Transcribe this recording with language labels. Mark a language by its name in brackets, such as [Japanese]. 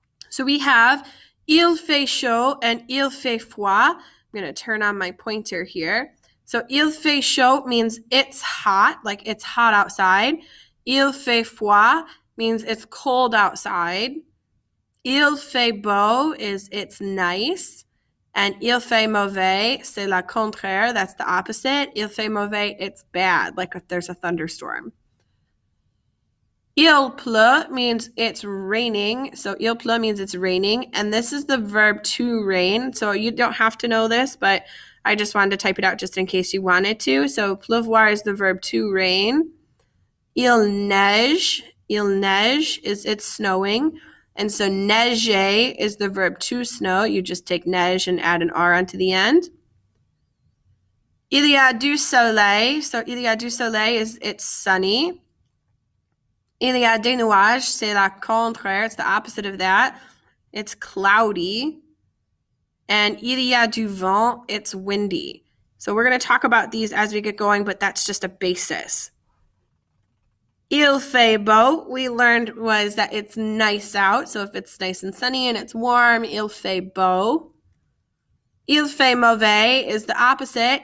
[English] So we have [French] il fait chaud [English] and [French] il fait froid. [English] I'm going to turn on my pointer here. So [French] il fait chaud [English] means it's hot, like it's hot outside. [French] Il fait froid [English] means it's cold outside. [French] Il fait beau [English] is it's nice. And [French] il fait mauvais, c'est le contraire, [English] that's the opposite. [French] Il fait mauvais, [English] it's bad, like if there's a thunderstorm. [French] Il pleut [English] means it's raining. So [French] il pleut [English] means it's raining. And this is the verb to rain. So you don't have to know this, but I just wanted to type it out just in case you wanted to. So pleuvoir is the verb to rain. [French] Il neige. Il neige [English] is it's snowing. And so neiger is the verb to snow. You just take neige and add an R onto the end. [French] Il y a du soleil. [English] So [French] il y a du soleil [English] is it's sunny. [French] Il y a des nuages. C'est le contraire. [English] It's the opposite of that. It's cloudy. And [French] il y a du vent. [English] It's windy. So we're going to talk about these as we get going, but that's just a basis. [French] Il fait beau, [English] we learned was that it's nice out. So if it's nice and sunny and it's warm, [French] il fait beau. Il fait mauvais [English] is the opposite.